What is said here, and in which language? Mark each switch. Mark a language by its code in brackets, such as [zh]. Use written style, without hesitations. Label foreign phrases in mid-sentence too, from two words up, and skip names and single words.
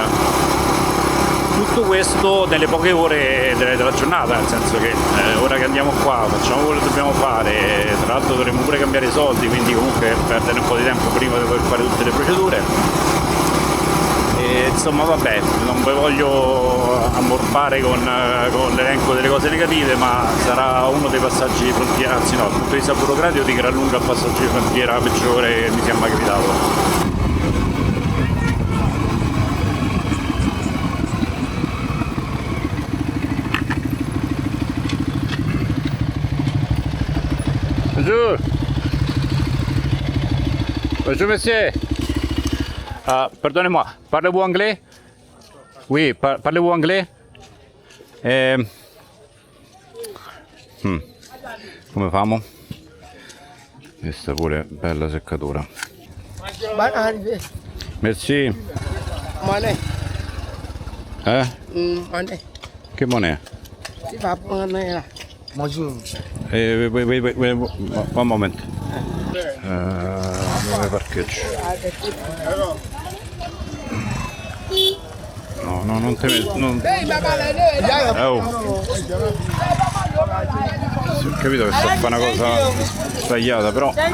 [it] Tutto questo nelle poche ore della giornata, nel senso che ora che andiamo qua facciamo quello che dobbiamo fare, tra l'altro dovremmo pure cambiare i soldi, quindi comunque perdere un po' di tempo prima di poter fare tutte le procedure. E, insomma vabbè, non vi voglio ammorbare con l'elenco delle cose negative, ma sarà uno dei passaggi di frontiera, anzi no, dal punto di vista burocratico di gran lunga il passaggio di frontiera peggiore che mi sia mai capitato. [fr] Bonjour. Bonjour monsieur. Pardonnez-moi, parlez-vous anglais? Oui, parlez-vous anglais? [it] Come famo? Questa pure bella seccatura. [fr] Merci. Money. Eh? Money. [it] Che monè? Si fa buona. Mojin. [en] Wait, one moment. [it] Dove parcheggio? No, non te non... Oh. Sì, ho capito che sto a fare una cosa sbagliata, però...